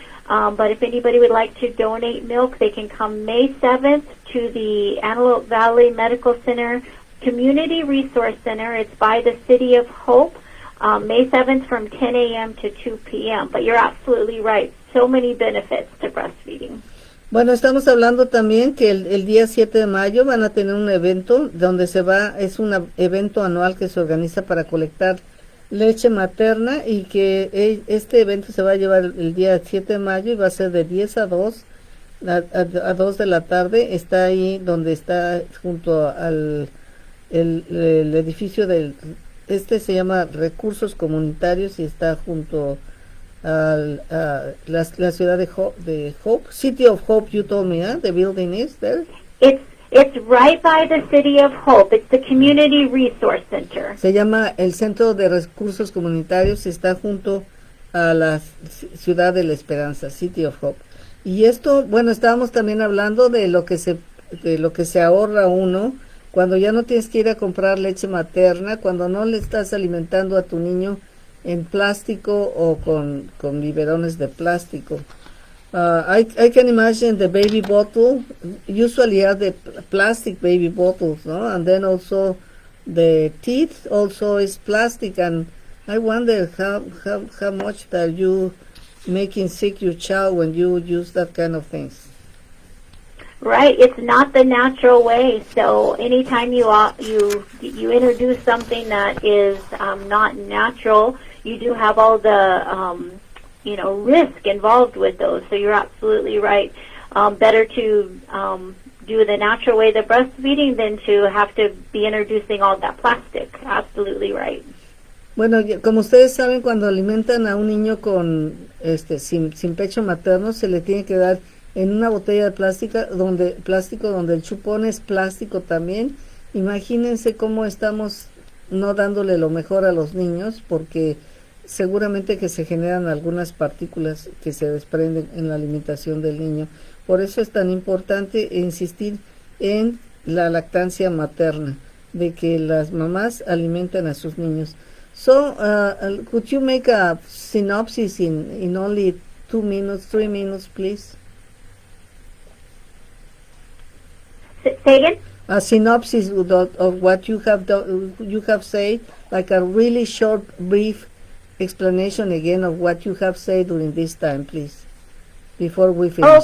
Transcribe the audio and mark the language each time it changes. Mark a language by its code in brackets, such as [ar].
[en] But if anybody would like to donate milk, they can come May 7th to the Antelope Valley Medical Center Community Resource Center. It's by the City of Hope. May 7th from 10 a.m. to 2 p.m. But you're absolutely right. So many benefits to breastfeeding. [es] Bueno, estamos hablando también que el día 7 de mayo van a tener un evento donde es un evento anual que se organiza para colectar leche materna y que este evento se va a llevar el día 7 de mayo y va a ser de 10 a 2 de la tarde. Está ahí donde está junto al el edificio se llama Recursos Comunitarios y está junto a la ciudad de Hope, City of Hope. [en] You told me, the building is there. It's right by the City of Hope. It's the Community Resource Center. [es] Se llama el Centro de Recursos Comunitarios. Está junto a la ciudad de la Esperanza, City of Hope. Y esto, bueno, estábamos también hablando de lo que se ahorra uno cuando ya no tienes que ir a comprar leche materna, cuando no le estás alimentando a tu niño en plástico o con biberones de plástico. [en] I can imagine the baby bottle. Usually have the plastic baby bottles, no? And then also the teeth also is plastic. And I wonder how much that you making sick your child when you use that kind of things. Right, it's not the natural way. So anytime you introduce something that is not natural, you do have all the risk involved with those. So you're absolutely right. Better to do the natural way, the breastfeeding, than to have to be introducing all that plastic. Absolutely right. [es] Bueno, como ustedes saben, cuando alimentan a un niño con sin pecho materno, se le tiene que dar en una botella de plástico donde el chupón es plástico también. Imagínense cómo estamos no dándole lo mejor a los niños, porque seguramente que se generan algunas partículas que se desprenden en la alimentación del niño. Por eso es tan importante insistir en la lactancia materna, de que las mamás alimentan a sus niños. [en] So, could you make a synopsis in only 2 minutes, 3 minutes, please? Say again? A synopsis of what you have you have said, like a really short, brief explanation again of what you have said during this time, please, before we finish.